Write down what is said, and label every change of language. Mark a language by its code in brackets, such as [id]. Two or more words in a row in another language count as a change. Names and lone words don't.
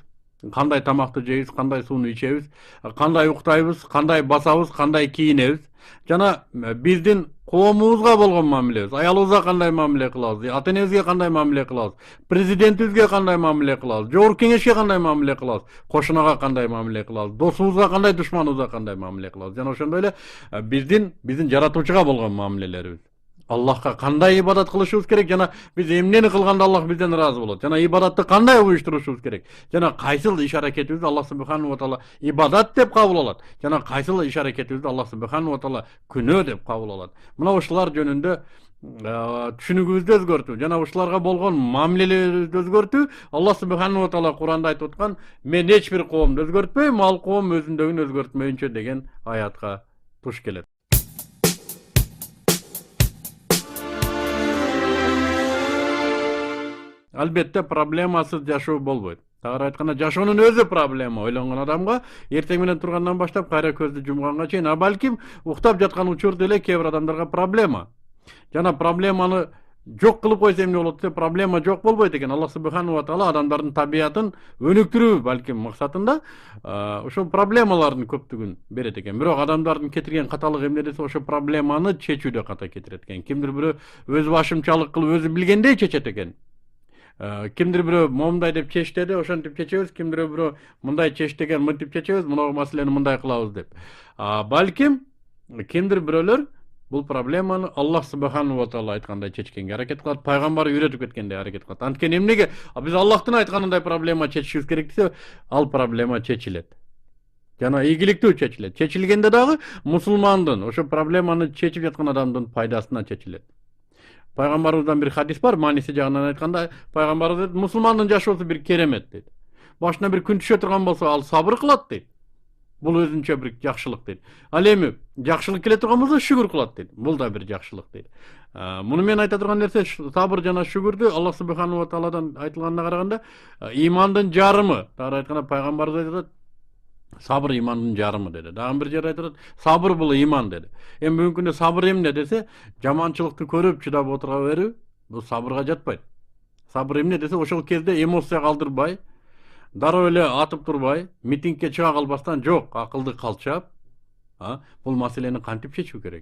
[ky] Кандай тамакты жейбиз, кандай сууну ичебиз, кандай уктайбыз, кандай басабыз, кандай кийинебиз, жана биздин коомубузга болгон мамилебиз, аялыбызга кандай мамиле кылабыз, ата-энебизге кандай мамиле кылабыз, президентибизге кандай мамиле кылабыз, жогорку кеңешке кандай мамиле кылабыз, кошунага кандай мамиле кылабыз, досубузга кандай, душманыбызга кандай мамиле кылабыз, жана ошондой эле биздин жаратуучуга болгон мамилелерибиз. Аллахка кандай ибадат кылышыбыз керек, жана биз эмнени кылганда Аллах бизден ыраазы болот, жана ибадатты кандай уюштурушубуз керек, жана кайсыл иш аракетибизди [ar] الله سبحانه وتعالى [ky] ибадат деп кабыл алат, жана кайсыл иш аракетибизди [ar] الله سبحانه وتعالى [ky] күнөө деп кабыл алат. Мына ушулар жөнүндө түшүнүгүбүздү өзгөртүү жана ушуларга болгон мамилелерибизди өзгөртүү [ar] الله سبحانه وتعالى [ky] Куранда айтып аткан: "Мен эч бир коомду өзгөртпөйм, ал коом өзүндөгүн өзгөртмөйүнчө" деген аятка туш келет. Албетте проблемасыз жашоо болбойт. Тагыраак айтканда, жашоонун өзү проблема. Ойлонгон адамга эртең менен тургандан баштап кайра көздү жумганга чейин, балким уктап жаткан учурда эле кээ бир адамдарга проблема. Жана проблеманы жок кылып койсо эмне болот десе, проблема жок болбойт экен. [ar] الله سبحانه وتعالى [ky] адамдардын табиятын өнүктүрүү балким максатында ошол проблемалардын көптүгүн берет экен. Бирок адамдардын кетирген каталыгы эмне десе, ошол проблеманы чечүүдө ката кетирет экен. Кимдир бирөө өз башымчалык кылып өзү билгендей чечет экен. Кимдир бирөө момундай деп чечтеди, ошентип чечебиз, кимдир бирөө мындай чечтеген, мынтип чечебиз, мына маселени мындай кылабыз деп. Балким кимдир бирөөлөр бул проблеманы [ar] الله سبحانه وتعالى [ky] айткандай чечкенге аракет кылат, пайгамбар үйрөтүп кеткендей аракет кылат. Анткени эмнеге биз Аллахтын айтканындай проблема чечишибиз керек десе, ал проблема чечилет. Жана ийгиликтүү чечилет. Чечилгенде дагы мусулмандын, ошо проблеманы чечип жаткан адамдын пайдасына чечилет. Пайгамбарыбыздан бир хадис бар, мааниси жагынан айтканда, пайгамбарыбыз дейт, мусулмандын жашоосу бир керемет дейт. Башына бир күн түшө турган болсо, ал сабыр кылат дейт. Бул өзүнчө бир жакшылык дейт. Ал эми жакшылык келе турган болсо шүгүр кылат дейт. Бул да бир жакшылык дейт. Муну мен айта турган нерсе сабыр жана шүгүрдү [ar] الله سبحانه وتعالى [ky] айтылганына караганда имандын жарымы. Тагы айтканда пайгамбарыбыз айтат, сабыр имандын жарымы деди. Дагы бир жерде айтат, сабыр бул иман деди. Эми бүгүнкү күндө сабыр эмне десе, жаманчылыкты көрүп чыдап отура берүү, бул сабырга жатпайт. Сабыр эмне десе, ошол кезде эмоция калтырбай, дароо эле атып турбай, митингке чыга калбастан жок, акылды калчап, бул маселени кантип чечүү керек?